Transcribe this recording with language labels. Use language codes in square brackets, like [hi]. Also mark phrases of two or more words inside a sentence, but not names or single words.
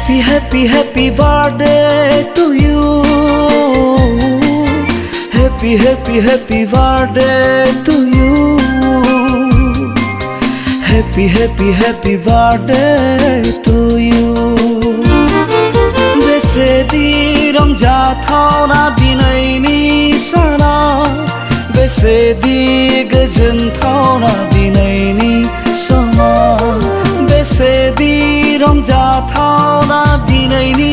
[en] Happy, happy birthday to you. Happy, happy, happy birthday to you. Happy, happy, happy birthday to you. [brx] बेसेदि रंजाथावना दिनैनि साना बेसेदि गोजोनथावना दिनैनि समा बेसेदि रंजाथावना दिनैनि